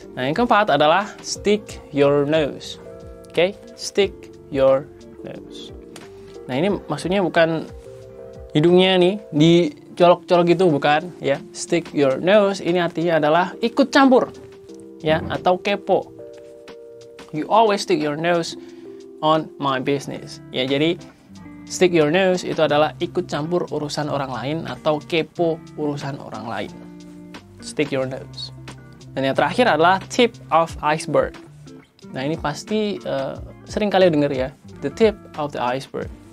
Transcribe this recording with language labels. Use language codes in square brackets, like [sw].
[id] Nah, yang keempat adalah [en] stick your nose. [id] Oke, stick your nose. Nah, ini maksudnya bukan hidungnya nih dicolok-colok gitu, bukan ya. [en] Stick your nose [id] ini artinya adalah ikut campur ya, atau kepo. [en] You always stick your nose on my business. [id] Ya, jadi [en] stick your nose [id] itu adalah ikut campur urusan orang lain atau kepo urusan orang lain. Stick your nose. Dan yang terakhir adalah [en] tip of iceberg. [id] Nah, ini pasti sering kalian dengar ya, [en] the tip of the iceberg.